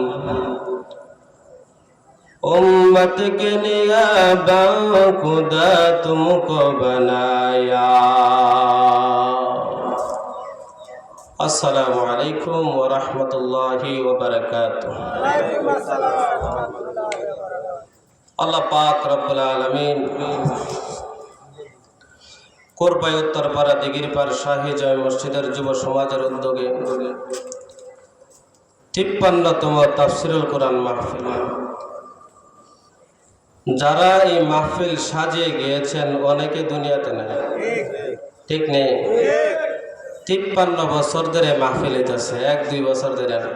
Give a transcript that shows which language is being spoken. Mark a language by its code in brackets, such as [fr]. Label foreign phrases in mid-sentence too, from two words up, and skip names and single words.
[ur] امت کے نیاباں خدا تم کو بنایا [ar] السلام علیکم ورحمۃ اللہ وبرکاتہ اللہ پاک رب العالمین [bn] কোরবাই উত্তরপাড়া দিগিরপাড় শাহী জামে মসজিদের যুব সমাজের উদ্যোগে ৫৩তম তাফসিরুল কোরআন মাহফিল যারা এই মাহফিল সাজিয়ে গিয়েছেন অনেকে দুনিয়াতে নেই ঠিক নেই ৫৩ বছর ধরে মাহফিল হইতেছে ১-২ বছর ধরে